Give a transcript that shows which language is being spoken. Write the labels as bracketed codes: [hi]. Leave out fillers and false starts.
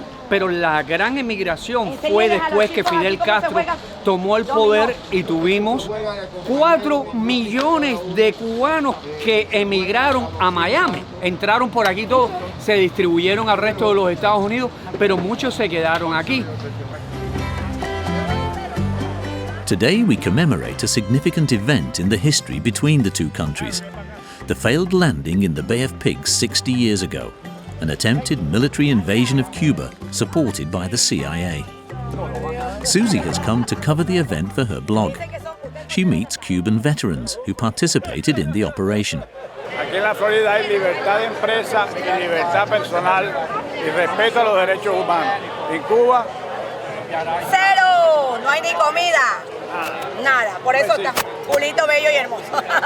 [es] Pero la gran emigración fue después que Fidel Castro tomó el poder y tuvimos 4 millones de cubanos que emigraron a Miami. Entraron por aquí todos, se distribuyeron al resto de los Estados Unidos, pero muchos se quedaron aquí. [en] Today we commemorate a significant event in the history between the two countries. The failed landing in the Bay of Pigs 60 years ago. An attempted military invasion of Cuba, supported by the CIA. Suzy has come to cover the event for her blog. She meets Cuban veterans who participated in the operation. [es] Aquí en la Florida hay libertad de empresa y libertad personal y respeto a los derechos humanos. En Cuba... ¡Cero! No hay ni comida. Nada. Por eso está culito bello y hermoso.